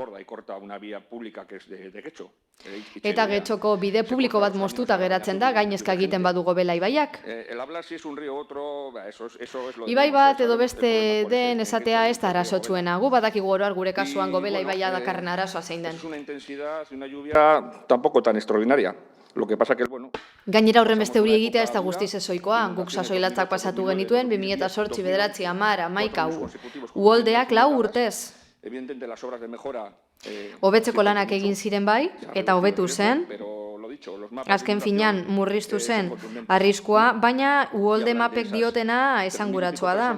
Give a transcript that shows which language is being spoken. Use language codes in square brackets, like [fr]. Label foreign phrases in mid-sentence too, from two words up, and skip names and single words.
[eu] Eta Getxoko bide publiko bat moztuta geratzen da, gainezka egiten badu Gobela ibaiak. Ibai bat edo beste den esatea ez da arazotsuena. Gu badakigu oroar gure kasuan Gobela ibaia dakarren arazoa zein den. [es] Es una intensidad, una lluvia tampoco tan extraordinaria. Lo que pasa que, bueno... [eu] Gainera horren beste hori egitea ez da guztiz ezoikoa. Guk sasoilatzak pasatu genituen, 2008, 2009, 2010, uholdeak 4 urtez. Hobetzeko lanak egin ziren bai, eta hobetu zen. Azken finean murriztu zen arriskua, baina uholde mapek diotena esanguratsua da.